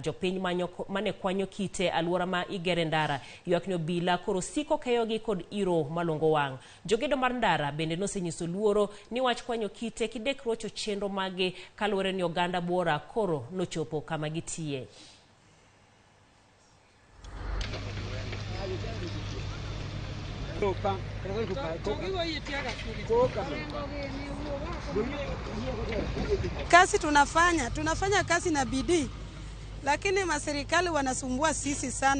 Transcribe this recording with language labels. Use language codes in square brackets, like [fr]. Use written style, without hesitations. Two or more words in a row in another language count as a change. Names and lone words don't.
[luo] Jopiny mane kwanyo kite alwora ma igere ndara ywakni obila koro siko keyogi kod iro malongo wang'. Jogedo mar ndara bende nosenyiso luoro ni wach kwanyo kite kidek rocho chenro mage kaluwore ni oganda buora koro nochopo kama gitie. [sw] Kazi tunafanya kazi na bidii, lakini maserikali wanasumbua sisi sana.